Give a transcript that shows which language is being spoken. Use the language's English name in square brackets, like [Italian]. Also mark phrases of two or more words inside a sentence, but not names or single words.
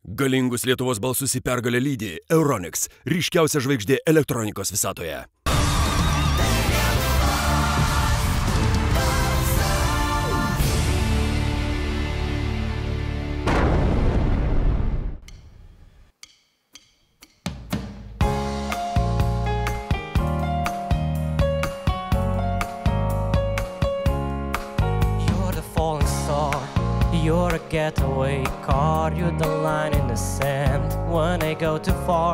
[Lithuanian] Galingus Lietuvos balsus į pergalę lydi Euronics, ryškiausia žvaigždė elektronikos visatoje. [English] You're a getaway car, you're the line in the sand when I go too far.